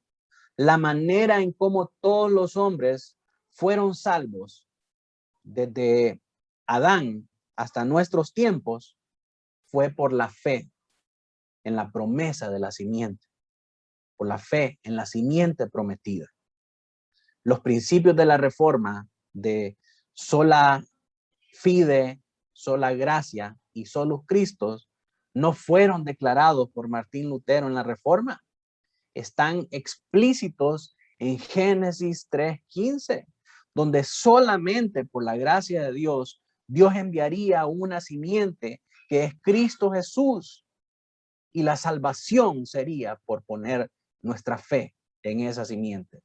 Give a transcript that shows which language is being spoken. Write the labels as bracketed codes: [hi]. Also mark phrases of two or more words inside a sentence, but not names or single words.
[es] La manera en cómo todos los hombres fueron salvos desde Adán hasta nuestros tiempos fue por la fe en la promesa de la simiente, por la fe en la simiente prometida. Los principios de la reforma de [la] sola fide, [es] sola gracia y [la] solus Christus [es] no fueron declarados por Martín Lutero en la reforma. Están explícitos en Génesis 3:15, donde solamente por la gracia de Dios, Dios enviaría una simiente que es Cristo Jesús, y la salvación sería por poner nuestra fe en esa simiente.